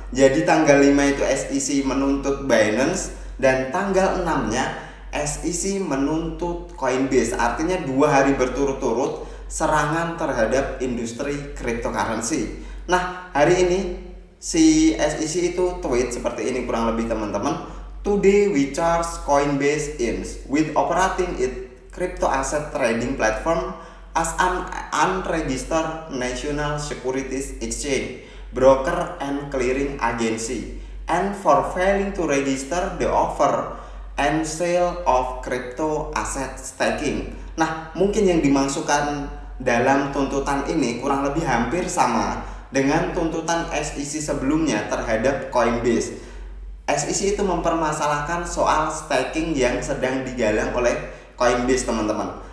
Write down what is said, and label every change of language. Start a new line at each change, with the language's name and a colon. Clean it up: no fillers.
Indonesian: Jadi tanggal 5 itu SEC menuntut Binance, dan tanggal 6 nya SEC menuntut Coinbase. Artinya 2 hari berturut-turut serangan terhadap industri cryptocurrency. Nah hari ini si SEC itu tweet seperti ini kurang lebih teman-teman.
English: Today we charge Coinbase Inc. with operating its crypto asset trading platform as an unregistered national securities exchange, broker and clearing agency, and for failing to register the offer and sale of crypto asset staking.
Indonesian: Nah, mungkin yang dimasukkan dalam tuntutan ini kurang lebih hampir sama dengan tuntutan SEC sebelumnya terhadap Coinbase. SEC itu mempermasalahkan soal staking yang sedang digalang oleh Coinbase teman-teman.